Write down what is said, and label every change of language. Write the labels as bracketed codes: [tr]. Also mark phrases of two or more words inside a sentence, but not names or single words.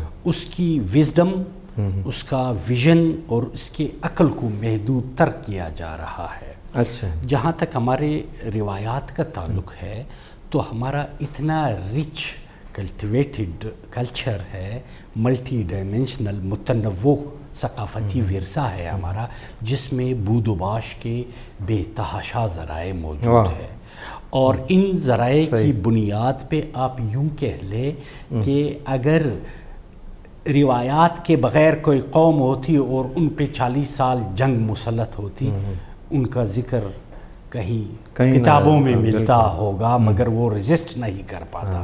[ur] اس کی وزڈم، اس کا ویژن اور اس کے عقل کو محدود تر کیا جا رہا ہے۔ اچھا، جہاں تک ہمارے روایات کا تعلق ہے تو ہمارا اتنا [en] rich cultivated culture [ur] ہے، [en] multi dimensional [ur] متنوع ثقافتی ورثہ ہے ہمارا، جس میں بود و باش کے بے تحاشا ذرائع موجود ہے، اور ان ذرائع کی بنیاد پہ آپ یوں کہہ لیں کہ اگر روایات کے بغیر کوئی قوم ہوتی اور ان پہ 40 سال جنگ مسلط ہوتی، ان کا ذکر کہیں کتابوں میں ملتا ہوگا، مگر وہ رجسٹ نہیں کر پاتا۔